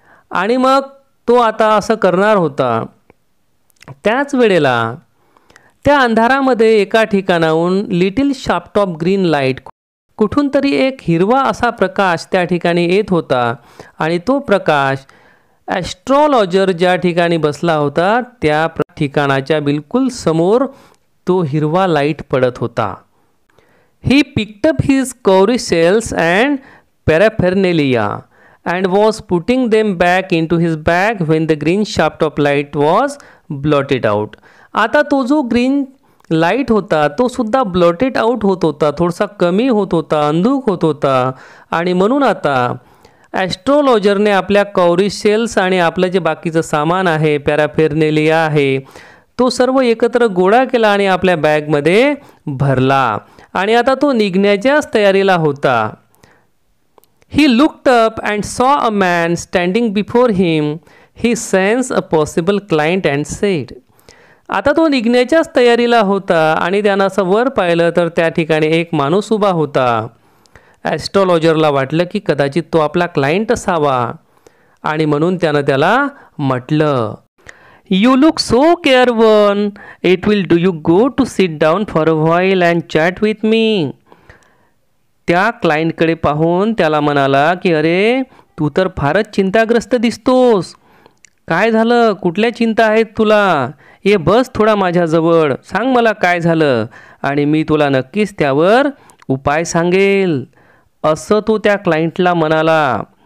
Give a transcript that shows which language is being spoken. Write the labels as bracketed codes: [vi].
[mr] आणि मग तो आता असं करणार होता. त्याच वेळेला त्या अंधारामध्ये एका ठिकाणाहून [en] little shaft of green light, [mr] कुठून तरी एक हिरवा असा प्रकाश त्या ठिकाणी येत होता. आणि तो प्रकाश ॲस्ट्रोलॉजर ज्या ठिकाणी बसला होता त्या ठिकाणाच्या बिलकुल समोर तो हिरवा लाईट पडत होता. [en] He picked up his cowrie shells and paraphernalia and was putting them back into his bag when the green shaft of light was blotted out. [mr] आता तो जो ग्रीन लाईट होता तो सुद्धा ब्लॉटेड आउट होत होता, थोडासा कमी होत होता, अंधुक होत होता. आणि म्हणून आता ॲस्ट्रोलॉजरने आपल्या कौरी सेल्स आणि आपलं जे बाकीचं सामान आहे, पॅराफेर्नेलिया आहे, तो सर्व एकत्र गोळा केला आणि आपल्या बॅगमध्ये भरला. आणि आता तो निघण्याच्याच तयारीला होता. [en] He looked up and saw a man standing before him. He sensed a possible client and said. [mr] आता तो निघण्याच्याच तयारीला होता आणि त्यानं असं वर पाहिलं तर त्या ठिकाणी एक माणूस उभा होता. ॲस्ट्रोलॉजरला वाटलं की कदाचित तो आपला क्लायंट असावा आणि म्हणून त्यानं त्याला म्हटलं, [en] You look so careworn. It will do you good to sit down for a while and chat with me. [mr] त्या क्लायंटकडे पाहून त्याला म्हणाला की अरे तू तर फारच चिंताग्रस्त दिसतोस. काय झालं, कुठल्या चिंता आहेत तुला? ये बस थोडा माझ्याजवळ, सांग मला काय झालं आणि मी तुला नक्कीच त्यावर उपाय सांगेल, असं तो त्या क्लायंटला म्हणाला.